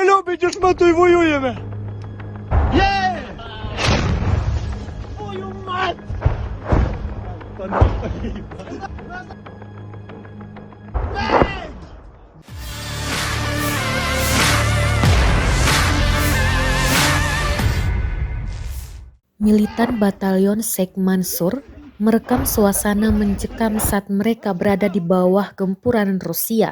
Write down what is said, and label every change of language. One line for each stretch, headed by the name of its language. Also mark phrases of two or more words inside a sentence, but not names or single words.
Ukrainian: любите ж ми, то й воюємо. Є!
Russian: Твою мать!
Indonesian: Militan Batalion Sheikh Mansur merekam suasana mencekam saat mereka berada di bawah gempuran Rusia.